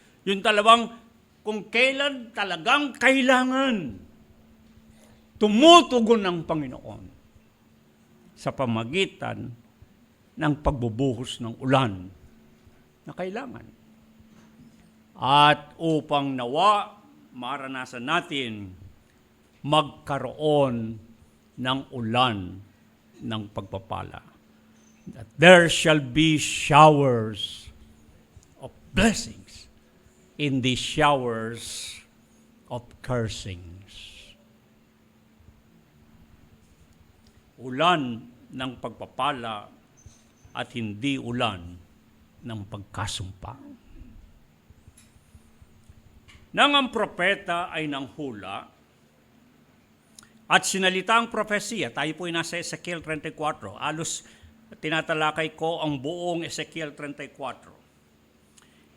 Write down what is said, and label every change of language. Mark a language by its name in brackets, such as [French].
[Filipino] Yung talabang kung kailan talagang kailangan tumutugon ng Panginoon sa pamagitan ng pagbubuhos ng ulan na kailangan. At upang nawa maranasan natin magkaroon ng ulan ng pagpapala. [English] That there shall be showers of blessings in the showers of cursings. [Filipino] Ulan ng pagpapala at hindi ulan ng pagkasumpa. Nang ang propeta ay nanghula at sinalita ang propesiya, tayo po ay nasa Ezekiel 34, alos tinatalakay ko ang buong Ezekiel 34.